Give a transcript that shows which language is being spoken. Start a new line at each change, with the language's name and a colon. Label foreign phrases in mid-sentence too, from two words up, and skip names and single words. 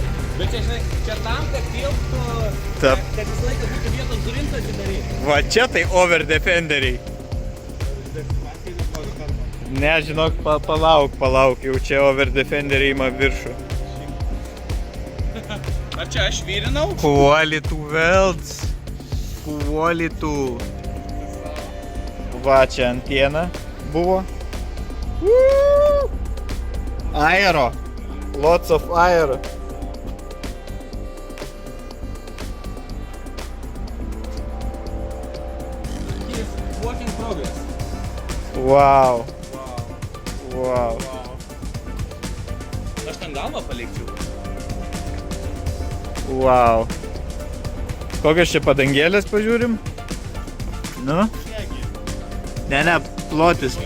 Lithuanian: Bet čia, žinai, čia tam, kad tilptų, Taip. kad visą laiką būtų vietos durintą atidaryti. Va čia tai over defenderiai. Ne, žinok, palauk, jau čia over defenderiai ima viršų. Ar čia aš vyrinau?
English: Quality welds. Quality.
Lithuanian: Va čia antiena buvo.
English: Aero. Lots of aero. Work in progress. Wow. Wow. Wow.
Lithuanian: Aš ten galvą palikčiau. Wow. Kokios čia padangėlės pažiūrim? Nu? Ne, plotis.